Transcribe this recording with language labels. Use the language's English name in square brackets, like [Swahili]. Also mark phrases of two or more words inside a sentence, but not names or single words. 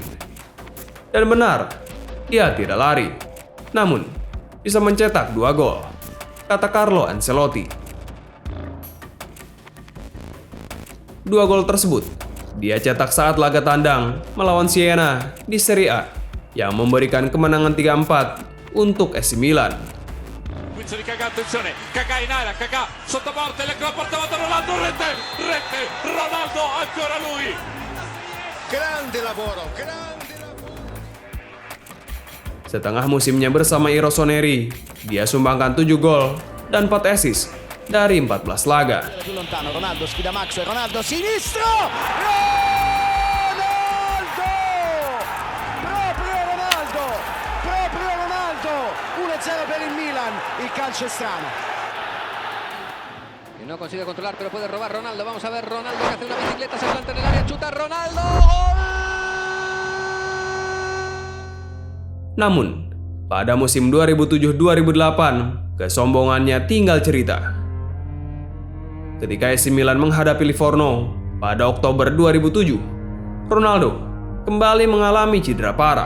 [Indonesian] Dan benar, dia tidak lari, namun bisa mencetak 2 gol, kata Carlo Ancelotti. 2 gol tersebut dia cetak saat laga tandang melawan Siena di Serie A yang memberikan kemenangan 3-4 untuk AC Milan. [Italian] Attenzione, Kaká in area, Kaká sotto porta, la porta Ronaldo, rete, Ronaldo ancora lui. Grande lavoro. [Indonesian] Setengah musimnya bersama I Rossoneri, dia sumbangkan 7 gol dan 4 assist dari 14 laga. [Italian] Più lontano, Ronaldo sfida Max, Ronaldo sinistro! Proprio Ronaldo! 1-0 per il Milan, il calcio è strano. [Spanish] Y no consigue controlar, pero puede robar Ronaldo. Vamos a ver Ronaldo que hace una bicicleta, se planta en el área, chuta Ronaldo, ¡gol! [Indonesian] Namun, pada musim 2007-2008, kesombongannya tinggal cerita. Ketika AC Milan menghadapi Livorno pada Oktober 2007, Ronaldo kembali mengalami cedera parah.